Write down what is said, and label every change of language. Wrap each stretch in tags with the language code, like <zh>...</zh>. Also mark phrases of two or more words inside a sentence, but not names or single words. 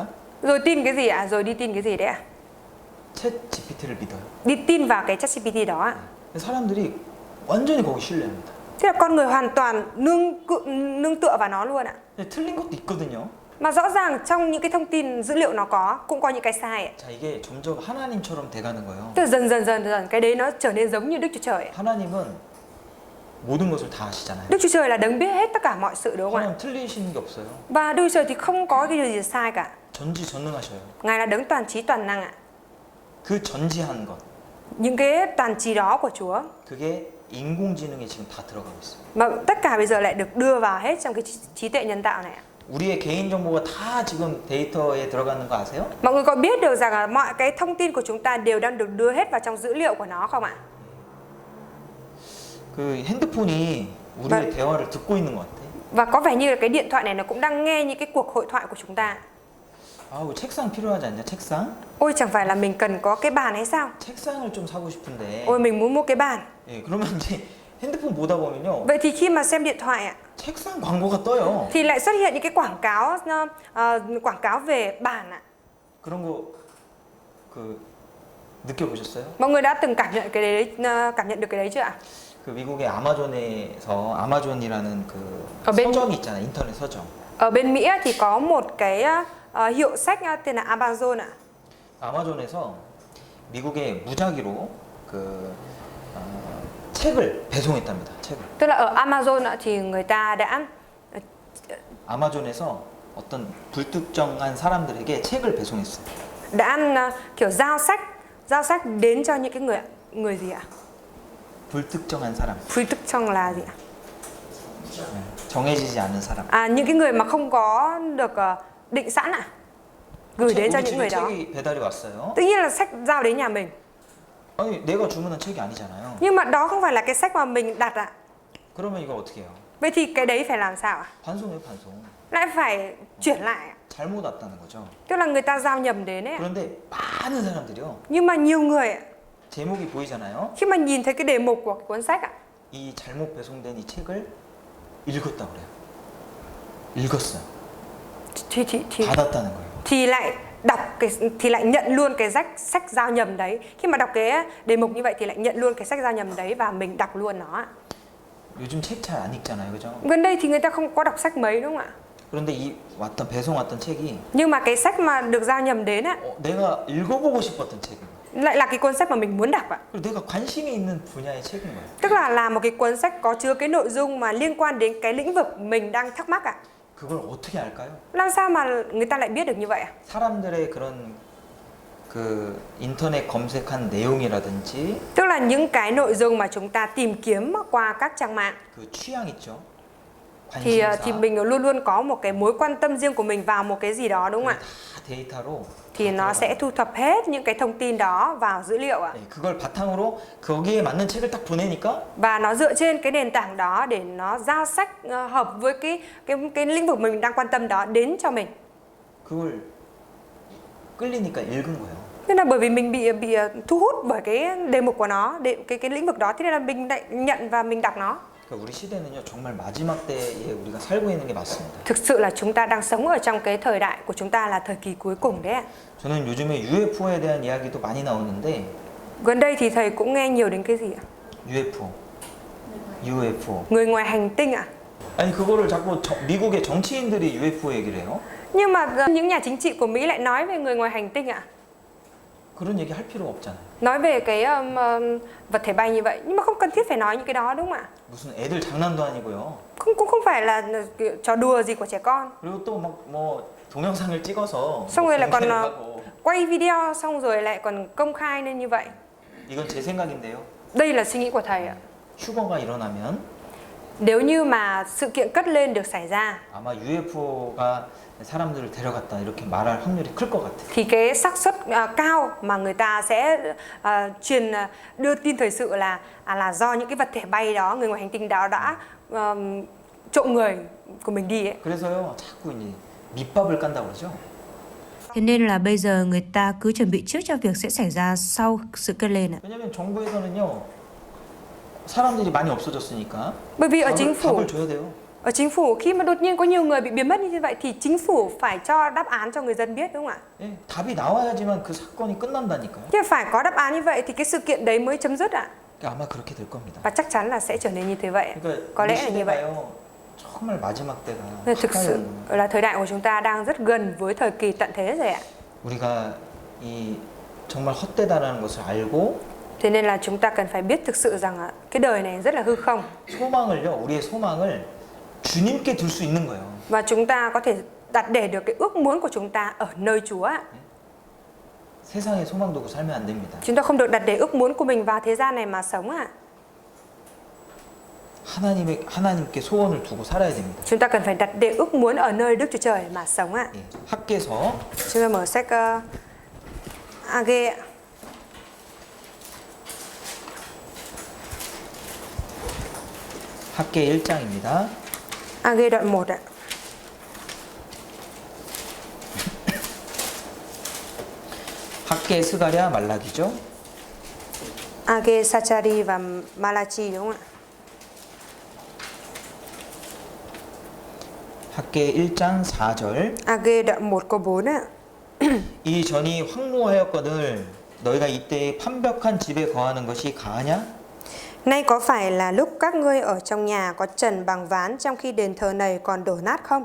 <vi>Rồi tin cái gì ạ? Rồi đi tin cái gì đấy ạ?</vi> <ko>챗GPT를 믿어요.</ko> <vi>Đi tin vào cái ChatGPT đó ạ.</vi> <ko>사람들이 완전히 거기 신뢰합니다.</ko> <vi>Thế là con người hoàn toàn nương tựa vào nó luôn ạ.</vi> <ko>근데 틀린 것도 있거든요.</ko> <vi>Mà rõ ràng trong những cái thông tin dữ liệu nó cũng có những cái sai ạ.</vi> <ko>자, 이게 점점 하나님처럼 돼가는 거예요.</ko> <vi>Tức là dần cái đấy nó trở nên giống như Đức Chúa Trời ạ.</vi> <ko>하나님은 모든 것을 다 아시잖아요.</ko> <vi>Đức Chúa Trời là đấng biết hết tất cả mọi sự đúng không ạ?</vi> <ko>하나님 틀리시는 게 없어요.</ko> <vi>Và Đức Chúa Trời thì không có cái điều gì sai cả.</vi> <ko>전지전능하셔요.</ko> <vi>Ngài là đấng toàn trí toàn năng ạ.</vi> <ko>그 전지한 것,</ko> <vi>Những cái toàn trí đó của Chúa</vi> <ko>그게 인공지능에 지금 다 들어가고 있어요.</ko> <vi>mà tất cả bây giờ lại được đưa vào hết trong cái trí tuệ nhân tạo này ạ.</vi> <ko>우리의 개인 정보가 다 지금 데이터에 들어가는 거 아세요?</ko> <vi>Mọi người có biết được rằng là mọi cái thông tin của chúng ta đều đang được đưa hết vào trong dữ liệu của nó không ạ?</vi> <ko>그 핸드폰이 우리의 네. 대화를 듣고 있는 것 같아. Và có vẻ như là cái điện thoại này nó cũng đang nghe những cái cuộc hội thoại của chúng ta. 아우 책상 필요하지 않냐? 책상?</ko> <vi>Ôi chẳng phải là mình cần có cái bàn hay sao?</vi> <ko>책상을 좀 사고 싶은데.</ko> <vi>Ôi mình muốn mua cái bàn.</vi> <ko>예, 그러면 이제 핸드폰 보다 보면요.</ko> <vi>Vậy thì khi mà xem điện thoại ạ</vi> <ko>책상 광고가 떠요.</ko> <vi>thì lại xuất hiện những cái quảng cáo về bàn ạ.</vi> <ko>그런 거 느껴보셨어요?</ko> <vi>Mọi người đã từng cảm nhận được cái đấy chưa ạ?</vi> <ko>그 미국의 아마존에서 아마존이라는 그</ko> <vi>ở bên</vi> <ko>서점이 있잖아요. 인터넷 서점.</ko> <vi>ở bên Mỹ thì có một cái hiệu sách tên là Amazon ạ.</vi> <ko>아마존에서 미국에 무작위로 책을 배송했답니다. 책을.</ko> <vi>Tức là ở Amazon ạ, thì người ta đã</vi> <ko>아마존에서 어떤 불특정한 사람들에게 책을 배송했어요.</ko> <vi>kiểu giao sách đến cho những cái người gì ạ?</vi> <ko>불특정한 사람.</ko> <vi>불특정 là gì ạ?</vi> <ko>정해지지 않은 사람.</ko> <vi>Những cái người mà không có được định sẵn ạ. Gửi đến cho</vi> <ko>우리</ko> <vi>những</vi> <ko>집에</ko> <vi>người đó.</vi> <ko>책이 배달이 왔어요.</ko> <vi>Tự nhiên là sách giao đến nhà mình.</vi> <ko>아니 내가 주문한 책이 아니잖아요.</ko> <vi>Nhưng mà đó không phải là cái sách mà mình đặt ạ.</vi> <ko>그러면 이걸 어떻게 해요?</ko> <vi>Vậy thì cái đấy phải làm sao ạ?</vi> <ko>반송해요, 반송.</ko> <vi>Lại phải chuyển lại ạ.</vi> <ko>잘못 왔다는 거죠.</ko> <vi>Tức là người ta giao nhầm đến ấy ạ.</vi> <ko>그런데 많은 사람들이요.</ko> <vi>Nhưng mà nhiều người ạ,</vi> <ko>제목이 보이잖아요.</ko> <vi>khi mà nhìn thấy cái đề mục của cuốn sách ạ,</vi> <ko>이 잘못 배송된 이 책을 읽었다 그래요. 읽었어요. 받았다는 거예요.</ko> <vi>thì lại nhận luôn cái sách giao nhầm đấy. Khi mà đọc cái đề mục như vậy thì lại nhận luôn cái sách giao nhầm đấy và mình đọc luôn nó ạ.</vi> <ko>요즘 책 잘 안 읽잖아요, 그죠?</ko> <vi>Gần đây thì người ta không có đọc sách mấy đúng không ạ?</vi> <ko>그런데 이 배송 왔던 책이</ko> <vi>Nhưng mà cái sách mà được giao nhầm đến á,</vi> <ko>내가 읽어보고 싶었던 책인 거예요.</ko> <vi>lại là cái cuốn sách mà mình muốn đọc ạ.</vi> <ko>그리고 내가 관심이 있는 분야의 책인 거예요.</ko> <vi>Tức là một cái cuốn sách có chứa cái nội dung mà liên quan đến cái lĩnh vực mình đang thắc mắc ạ.</vi> <ko>그걸 어떻게 알까요?</ko> <vi>Làm sao mà người ta lại biết được như vậy à?</vi> <ko>사람들의 그런 그 인터넷 검색한 내용이라든지</ko> <vi>Tức là những cái nội dung mà chúng ta tìm kiếm qua các trang mạng</vi> <ko>그 취향 있죠.</ko> <vi>thì</vi> <ko>관심사.</ko> <vi>mình luôn luôn có một cái mối quan tâm riêng của mình vào một cái gì đó, đúng không ạ?</vi> <ko>다 데이터로</ko> <vi>Thì nó sẽ thu thập hết những cái thông tin đó vào dữ liệu ạ.</vi> <ko>네, 그걸 바탕으로 거기에 맞는 책을 딱 보내니까</ko> <vi>Và nó dựa trên cái nền tảng đó để nó giao sách hợp với cái lĩnh vực mình đang quan tâm đó đến cho mình.</vi> <ko>그걸 끌리니까 읽은 거예요.</ko> <vi>Nên là bởi vì mình bị thu hút bởi cái đề mục của nó, cái lĩnh vực đó, thế nên là mình lại nhận và mình đọc nó.</vi> <ko>그러니까 우리 시대는요 정말 마지막 때에 우리가 살고 있는 게 맞습니다.</ko> <vi>Thực sự là chúng ta đang sống ở trong cái thời đại của chúng ta là thời kỳ cuối cùng đấy ạ.</vi> <ko>저는 요즘에 UFO에 대한 이야기도 많이 나오는데</ko> <vi>Gần đây thì thầy cũng nghe nhiều đến cái gì ạ? UFO. Người ngoài hành tinh ạ?</vi> <ko>아니 그거를 자꾸 미국의 정치인들이 UFO 얘기를 해요.</ko> <vi>Nhưng mà những nhà chính trị của Mỹ lại nói về người ngoài hành tinh ạ?</vi> <ko>그런 얘기 할 필요가 없잖아요.</ko> <vi>Nói về cái vật thể bay như vậy, nhưng mà không cần thiết phải nói những cái đó, đúng không ạ?</vi> <ko>무슨 애들 장난도 아니고요.</ko> <vi>Cũng không phải là kiểu trò đùa gì của trẻ con.</vi> <ko>그리고 또 막 뭐 동영상을 찍어서</ko> <vi>Xong rồi lại còn</vi> <ko>공개를 하고.</ko> <vi>quay video, xong rồi lại còn công khai lên như vậy.</vi> <ko>이건 제 생각인데요.</ko> <vi>Đây là suy nghĩ của thầy ạ.</vi> <ko>휴거가 일어나면</ko> <vi>Nếu như mà sự kiện cất lên được xảy ra</vi> <ko>아마 UFO가 사람들을 데려갔다 이렇게 말할 확률이 클 것 같아요.</ko> <vi>thì cái xác suất cao mà người ta sẽ đưa tin thời sự là do những cái vật thể bay đó, người ngoài hành tinh đó đã trộm người của mình đi ấy.</vi> <ko>그래서요 자꾸 이제 밑밥을 깐다고 그러죠.</ko> <vi>Thế nên là bây giờ người ta cứ chuẩn bị trước cho việc sẽ xảy ra sau sự kết lên ạ.</vi> <ko>왜냐면 정부에서는요 사람들이 많이 없어졌으니까</ko> <vi>Bởi vì ở chính phủ</vi> <ko>답을 줘야 돼요.</ko> <vi>Ở chính phủ khi mà đột nhiên có nhiều người bị biến mất như vậy thì chính phủ phải cho đáp án cho người dân biết, đúng không ạ?</vi> <ko>예, 답이 나와야지만 그 사건이 끝난다니까요.</ko> <vi>Nhưng phải có đáp án như vậy thì cái sự kiện đấy mới chấm dứt ạ.</vi> <ko>아마 그렇게 될 겁니다.</ko> <vi>Và chắc chắn là sẽ trở nên như thế vậy.</vi> <ko>그러니까</ko> <vi>Có</vi> <ko>우리</ko> <vi>lẽ là như vậy.</vi> <ko>시대가요 정말 마지막 때가</ko> <vi>Nên thực</vi> <ko>가까이</ko> <vi>sự</vi> <ko>오는 거예요.</ko> <vi>là thời đại của chúng ta đang rất gần với thời kỳ tận thế rồi ạ.</vi> <ko>우리가 이 정말 헛되다라는 것을 알고</ko> <vi>Thế nên là chúng ta cần phải biết thực sự rằng cái đời này rất là hư không.</vi> <ko>소망을요 우리의 소망을 주님께 둘 수 있는 거예요.</ko> <vi>Và chúng ta có thể đặt để được cái ước muốn của chúng ta ở nơi Chúa ạ.</vi> <ko>세상에 소망 두고 살면 안 됩니다.</ko> <vi>Chúng ta không được đặt để ước muốn của mình vào thế gian này mà sống ạ.</vi> <ko>하나님께 소원을 두고 살아야 됩니다.</ko> <vi>Chúng ta cần phải đặt để ước muốn ở nơi Đức Chúa Trời mà sống ạ.</vi> <ko>예, 학계서</ko> <vi>Chúng ta mở sách Age ạ.</vi> <ko>학계 1장입니다.</ko> <vi>Age đoạn 1 ạ.</vi> <ko>학계 스가랴 말라기죠.</ko> <vi>Age, Sachari và Malachi, đúng không ạ?</vi> <ko>학계 1장 4절</ko> <vi>Age đoạn 1 câu 4 ạ.</vi> <ko>이 전이 황무하였거늘 너희가 이때에 판벽한 집에 거하는 것이 가하냐?</ko> <vi>Nay có phải là lúc các ngươi ở trong nhà có trần bằng ván trong khi đền thờ này còn đổ nát không?</vi>